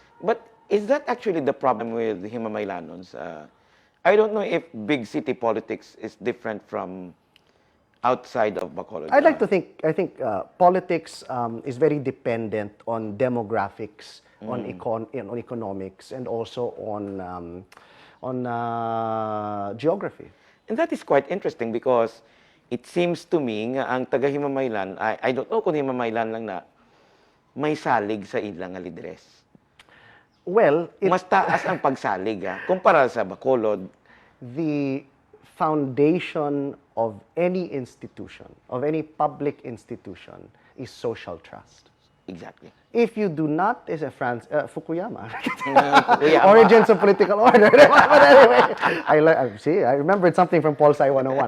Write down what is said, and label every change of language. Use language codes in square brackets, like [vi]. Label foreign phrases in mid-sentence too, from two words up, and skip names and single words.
[en] But is that actually the problem with Himamaylanons? I don't know if big city politics is different from outside of Bacolod. I'd like to think, I think politics is very dependent on demographics, on economics, and also on geography. And that is quite interesting because it seems to me [hil] nga ang taga Himamaylan, [en] I don't know [hil] kung Himamaylan lang na, may salig sa ilang nga lideres. Well, Mas taas ang pagsalig kumpara sa Bacolod. [en] the foundation of any institution, of any public institution, is social trust. Exactly. If you do not, is a Fukuyama. Fukuyama. Origins of political order. But anyway, I remembered something from Pol Sci 101.